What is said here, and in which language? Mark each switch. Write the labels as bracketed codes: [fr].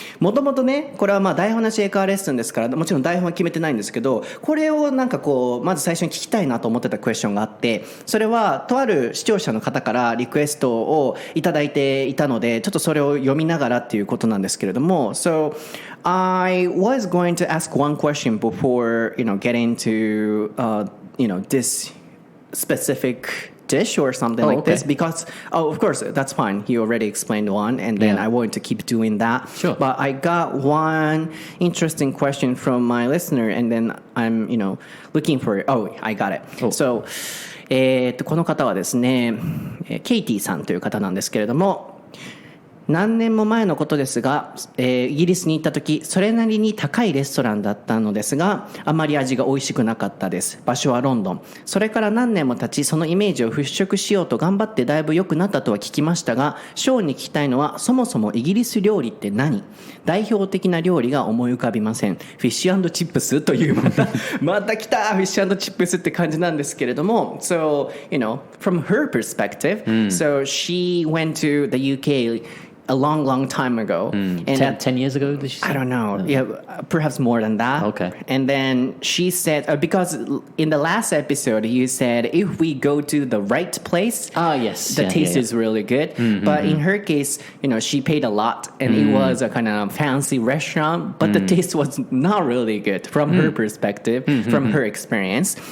[ja] もともとねこれはまあ台本なし英会話レッスンですから、もちろん台本は決めてないんですけど、これをなんかこうまず最初に聞きたいなと思ってたクエスチョンがあって、それはとある視聴者の方からリクエストをいただいていたので、ちょっとそれを読みながらっていうことなんですけれども、 [en] So I was going to ask one question before getting to this specific dish or something like this, because of course that's fine, he already explained one and then I want to keep doing that. Sure. But I got one interesting question from my listener and then I'm looking for it. Oh, I got it. [ja] So この方はですねケイティさんという方なんですけれども、何年も前のことですが、イギリスに行った時それなりに高いレストランだったのですが、あまり味が美味しくなかったです。場所はロンドン。それから何年も経ち、そのイメージを払拭しようと頑張ってだいぶ良くなったとは聞きましたが、ショーンに聞きたいのは、そもそもイギリス料理って何？代表的な料理が思い浮かびません。フィッシュ&チップスというまた来たフィッシュ&チップスって感じなんですけれども、 [en] So from her perspective, so she went to the UK a long time ago. And 10 years ago, did she say? I don't know. Yeah, perhaps more than that. Okay. And then she said, because in the last episode, you said if we go to the right place, yes, the taste is really good. But in her case, she paid a lot and it was a kind of fancy restaurant, but the taste was not really good from her perspective, from her experience.